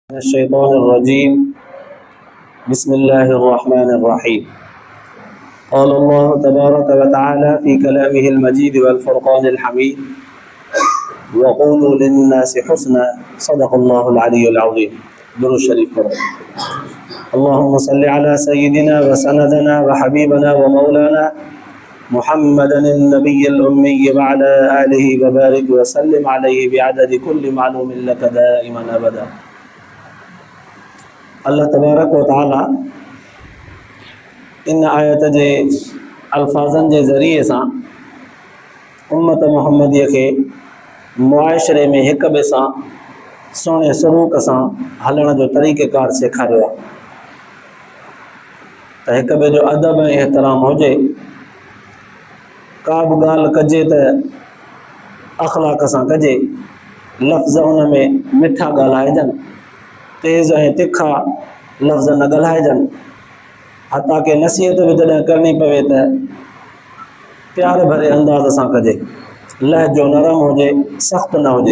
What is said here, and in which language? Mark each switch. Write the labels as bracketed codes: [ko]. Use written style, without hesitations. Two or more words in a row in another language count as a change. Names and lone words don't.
[ar] الشيطان الرجيم بسم الله الرحمن الرحيم قال الله تبارك وتعالى في كلامه المجيد والفرقان الحميد وقولوا للناس حسنا صدق الله العلي العظيم درود الشريف کرو اللهم صل على سيدنا وسندنا وحبيبنا ومولانا محمد النبي الأمي وعلى آله وبارك وسلم عليه بعدد كل معلوم لك دائما أبدا [sd] अल्लाह तबारक व तआला इन आयत जे अल्फाज़नि जे ज़रिए सां उम्मत मुहम्मदीअ खे मुआशिरे में हिक ॿिए सां सुहिणे सलूक सां हलण जो तरीक़ेकार सेखारियो आहे त हिक ॿिए जो अदब ऐं एहतराम हुजे, का बि ॻाल्हि कजे त अख़लाक़ सां कजे, लफ़्ज़ उन में मिठा ॻाल्हाइजनि, तेज़ ऐं तिखा लफ़्ज़ न ॻाल्हाइजनि, हता के नसीहत बि जॾहिं करणी पवे त प्यार भरे अंदाज़ सां कजे, लहजो नरम हुजे, सख़्तु न हुजे।